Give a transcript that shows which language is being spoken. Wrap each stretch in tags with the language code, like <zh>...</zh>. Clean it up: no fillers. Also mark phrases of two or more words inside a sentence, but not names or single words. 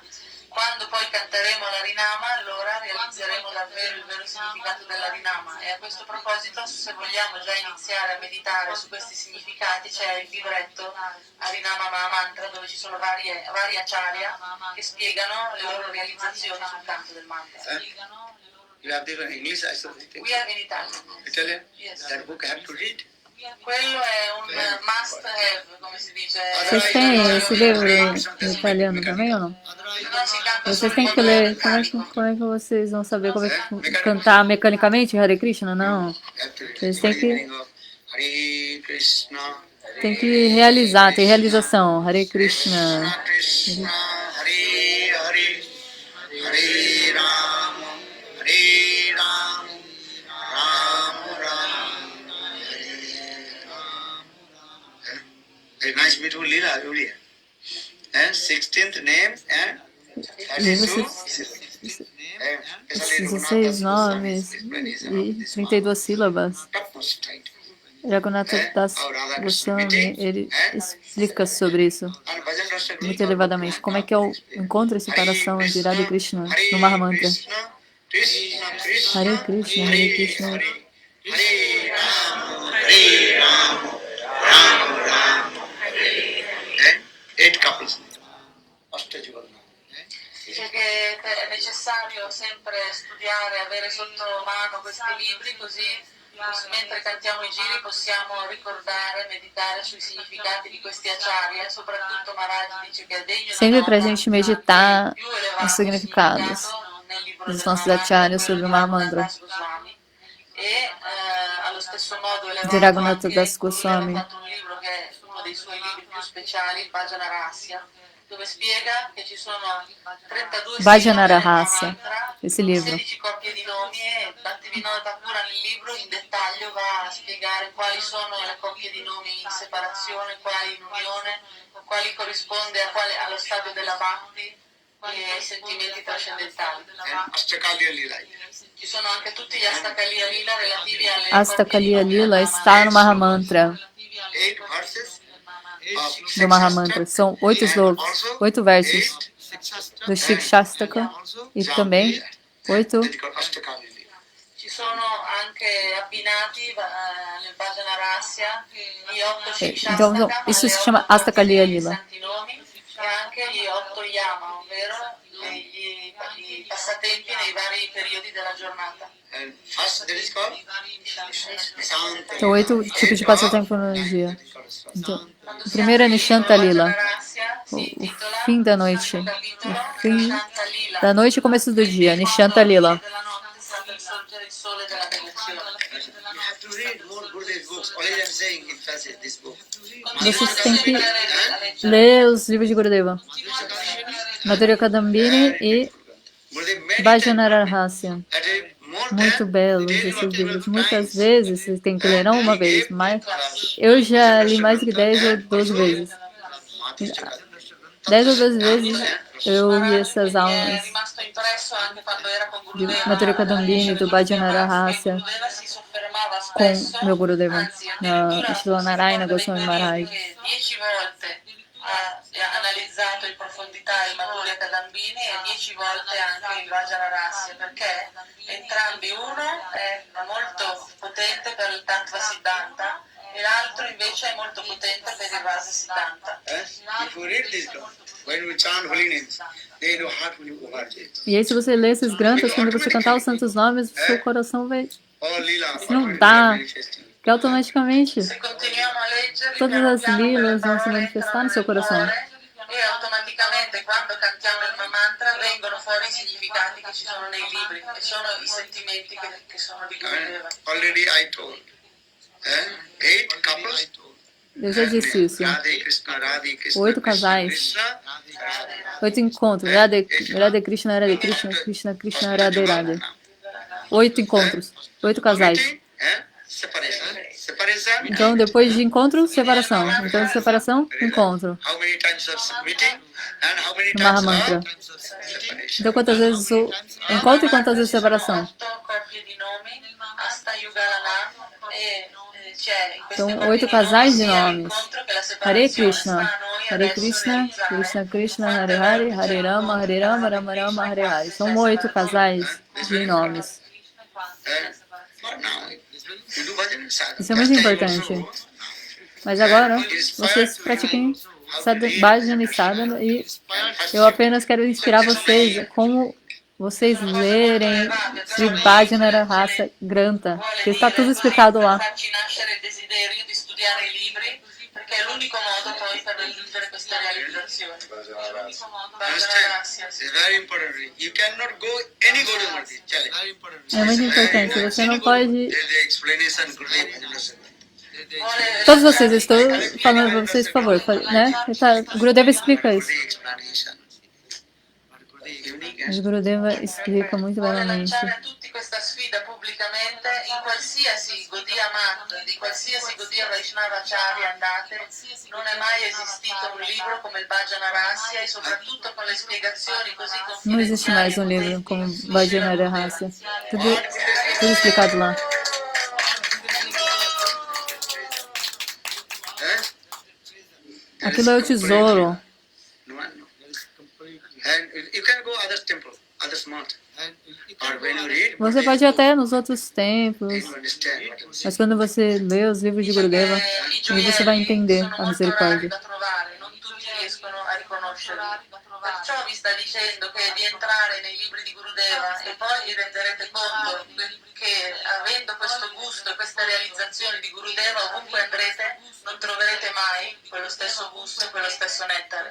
<it>Quando poi canteremo l'Harinama, allora realizzeremo davvero il vero significato dell'Harinama. E a questo proposito, se vogliamo già iniziare a meditare su questi significati, c'è il libretto Harinama Mahamantra, dove ci sono vari acharya che spiegano le loro realizzazioni sul canto del mantra.</it> <en>You have this in English, I suppose. We have in Italian. Italian? Yes. That book I have to read.</en> <it>Quello è un</it> <en>must have,</en> <it>come si dice.</it> <pt>Vocês têm esse livro em italiano também ou não?</pt> <it>Non si canta</it> <pt>Vocês</pt> <it>solo</it> <pt>têm</pt> <it>in</it> <pt>que</pt> <it>modo</it> <pt>ler.</pt> <it>meccanico.</it> <pt>Como é que vocês vão saber como é que cantar mecanicamente Hare Krishna? Não. Eles têm Hare Krishna. Tem que realizar, tem realização. Hare Krishna. Krishna, Hare Hare, Hare Rama, Hare Rama, Rama Rama, Hare Rama.</pt> <en>A nice beautiful lila, Julia. And 16th name and</en> <pt>16 nomes e 32 sílabas. Raghunatha Das Goswami, ele explica sobre isso muito elevadamente. Como é que é o encontro e separação de Radha e Krishna no Mahamantra. Hare Krishna, Hare Krishna. Hare Rama, Hare Rama, Rama Rama, Hare.</pt> <en>8 couples.</en> <it>Dice che è necessario sempre studiare, avere sotto mano questi libri, così mentre cantiamo i giri possiamo ricordare, meditare sui significati di questi acharya. Soprattutto Maharaj dice che è degno</it> <pt>sempre para a gente meditar os significados dos nossos acharyas sobre o Mahamantra.</pt> <it>E allo stesso modo Di Raghunatha Das Goswami. ha fatto un libro che è uno dei suoi libri più speciali, il Bhajana Rahasya, dove spiega che ci sono 32 Bhajana sillabe del Rahasya, Mahamantra,</it> <pt>esse livro.</pt> <it>16 coppie di nomi, e Bhaktivinoda Thakur nel libro in dettaglio va a spiegare quali sono le coppie di nomi in separazione, quali in unione, quali corrisponde allo stadio della Bhakti e ai sentimenti trascendentali. Ashtakaliya Lila. Ci sono anche tutti gli Astakaliya Lila relativi alle</it> <pt>Astakaliya Lila está no Mahamantra</pt> <en>8 verses</en> <pt>do Mahamantra. São 8 slokas, 8 versos do Shikshastaka e também 8.</pt> <it>Ci sono anche abbinati nel Bhajana Rahasya gli 8</it> <pt>Então, Shikshastaka, isso se chama Astakaliya Lila.</pt> <it>santi nomi, e anche gli 8 Yama, ovvero i passatempi nei vari periodi della giornata.</it> <en>And first there is called Nishanta.</en> <pt>Então, 8 tipos de passatempo no dia. Então, o primeiro é Nishanta Lila, o fim da noite. O fim da noite e começo do dia, Nishanta Lila.</pt> <en>You have to read more Gurudev books. Always I'm saying, emphasis this book.</en> <pt>Vocês têm que ler os livros de Gurudeva. Madhurya Kadambini e</pt> <en>Gurudev made Bhajana Rahasya. at a more</en> <pt>Muito</pt> <en>than</en> <pt>belos esses livros. Muitas vezes você tem que ler, não uma vez, mas eu já li mais de 10 ou 12 vezes. 10 ou 12 vezes eu li essas</pt> <it>È</it> <pt>aulas</pt> <it>rimasto impresso anche quando era con</it> <pt>de Gurudeva. Madhurya Kadambini, do Bhajana Rahasya,</pt> <it>Gurudeva si soffermava</it> <pt>com</pt> <it>spesso,</it> <pt>meu Gurudeva,</pt> <it>anzi,</it> <pt>na</pt> <it>addirittura Shila Narayana si Goswami ricorda Maharaj. che 10 volte ha analizzato in profondità il Madhurya Kadambini e 10 volte anche il Vajra Rahasya, perché entrambi, uno è molto potente per il Tattva Siddhanta e l'altro invece è molto potente per il Rasa Siddhanta.</it> <en>if you read this book, when we chant holy names, they know how to do overjay.</en> <pt>E aí, se você ler esses granthas, quando você cantar os santos nomes, o seu coração vai.</pt> <en>All lila</en> <pt>Não dá,</pt> <en>manifesting.</en> <pt>que automaticamente</pt> <it>Se continuiamo a leggere,</it> <pt>todas as lilas vão se manifestar no seu coração.</pt> <it>e automaticamente quando cantiamo il mantra vengono fuori i significati che ci sono nei libri e sono i sentimenti che sono di Gurudeva.</it> <en>Already I told. 8 couples</en> <pt>Eu já disse isso. Radhe Krishna, 8 Krishna casais. Krishna, 8 encontros. Radhe Krishna, Radhe Krishna, Krishna Krishna, Radhe Radhe. 8 encontros. 8 casais.</pt> <en>meeting, separation. Separation.</en> <pt>Então, depois de encontro, separação. Então, de separação, encontro.</pt> <en>How many times of meeting and how many</en> <pt>No Maha</pt> <en>times</en> <pt>Mantra.</pt> <en>of separation.</en> <pt>Então, quantas vezes o encontro e quantas vezes separação? Então, 8 casais de nomes. Hare Krishna, Krishna Krishna, Hare Hare, Hare Rama, Rama Rama, Hare Hare. São 8 casais de nomes.</pt> <en>Now, you do bhajan, sadhana.</en> <pt>Isso é muito importante. Mas agora, vocês pratiquem bhajana e sadhana e eu apenas quero inspirar vocês como vocês lerem Sri Bhajanara Rasa Granta, que está tudo explicado lá.</pt> <it>Farci nascere il desiderio di studiare i libri, perché è l'unico modo poi per raggiungere queste realizzazioni.</it> <en>Understand? It's very important. You cannot go any Gaudiya Murti.</en> <hi>Chale.</hi> <pt>É muito importante. Você não pode...</pt> <en>There's the explanation, Gurudev Bhajan.</en> <pt>Todos vocês, eu estou falando para vocês, por favor, né? O Gurudeva explica isso. O Gurudeva explica muito</pt> <it>Vuole</it> <pt>belamente.</pt> <it>lanciare a tutti questa sfida pubblicamente in qualsiasi Gaudiya Math, di qualsiasi Gaudiya Vaishnava Acharya andate, non è mai esistito un libro come il Bhajana Rasya e soprattutto con le spiegazioni così</it> <pt>Não existe mais um</pt> <it>confidenziali.</it> <pt>livro como Bhajanara Rasa. Tudo explicado lá. Aquilo é o tesouro.</pt> <en>And you can go other temple, other month. Or when you read,</en> <pt>Você pode ir até nos outros templos,</pt> <en>you understand what I'm saying.</en> <pt>mas quando você lê os livros de Gurudeva, aí você vai entender a misericórdia.</pt> <it>Da trovare, non tutti riescono a riconoscerli. Perciò vi sta dicendo che di entrare nei libri di Gurudeva e poi vi renderete conto che avendo questo gusto e queste realizzazioni di Gurudeva ovunque andrete non troverete mai quello stesso gusto e quello stesso nettare.</it>